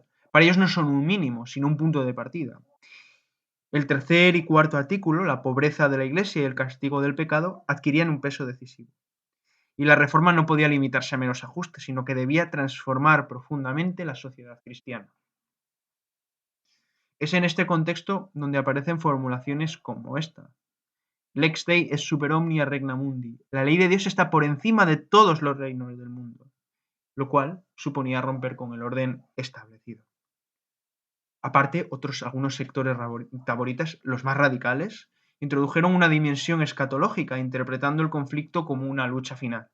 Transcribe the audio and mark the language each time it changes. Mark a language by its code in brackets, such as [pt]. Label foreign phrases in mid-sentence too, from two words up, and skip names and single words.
[es] Para ellos no son un mínimo, sino un punto de partida. El tercer y cuarto artículo, la pobreza de la Iglesia y el castigo del pecado, adquirían un peso decisivo. Y la reforma no podía limitarse a meros ajustes, sino que debía transformar profundamente la sociedad cristiana. Es en este contexto donde aparecen formulaciones como esta. [la] Lex Dei es super omnia regna mundi. [es] La ley de Dios está por encima de todos los reinos del mundo, lo cual suponía romper con el orden establecido. Aparte, algunos sectores taboritas, los más radicales, introdujeron una dimensión escatológica, interpretando el conflicto como una lucha final.